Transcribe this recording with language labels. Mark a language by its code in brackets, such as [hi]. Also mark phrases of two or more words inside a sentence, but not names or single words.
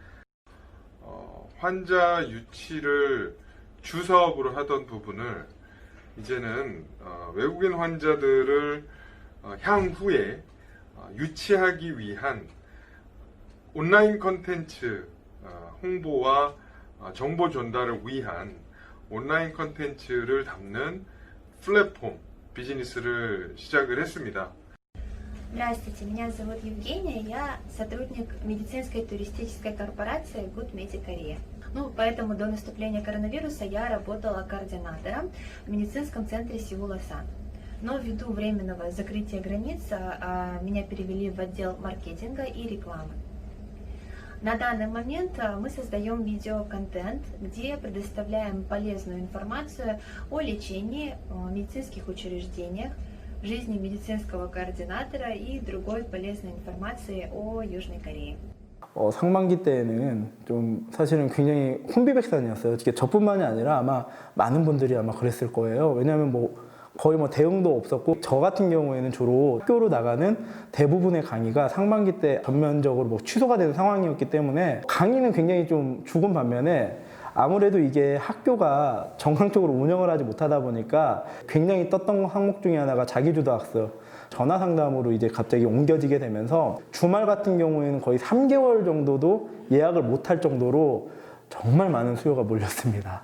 [ko] 환자 유치를 주사업으로 하던 부분을 이제는 외국인 환자들을 향후에 유치하기 위한 온라인 컨텐츠 홍보와 정보 전달을 위한 온라인 컨텐츠를 담는 플랫폼 비즈니스를 시작을 했습니다. [ru] Здравствуйте, меня зовут Евгения, я сотрудник медицинской туристической корпорации Good Medic Korea. Поэтому до наступления коронавируса я работала координатором в медицинском центре Сеул-Осан. Но ввиду временного закрытия границ меня перевели в отдел маркетинга и рекламы. На данный момент мы создаем видеоконтент, где предоставляем полезную информацию о лечении, о медицинских учреждениях, жизни медицинского координатора и другой полезной информации о Южной Корее. [ko] 상반기 때에는 좀 사실은 굉장히 혼비백산이었어요. 저뿐만이 아니라 아마 많은 분들이 아마 그랬을 거예요. 왜냐하면 거의 대응도 없었고, 저 같은 경우에는 주로 학교로 나가는 대부분의 강의가 상반기 때 전면적으로 취소가 되는 상황이었기 때문에 강의는 굉장히 좀 죽은 반면에 아무래도 이게 학교가 정상적으로 운영을 하지 못하다 보니까 굉장히 떴던 항목 중에 하나가 자기주도 학습, 전화 상담으로 이제 갑자기 옮겨지게 되면서 주말 같은 경우에는 거의 3개월 정도도 예약을 못할 정도로 정말 많은 수요가 몰렸습니다.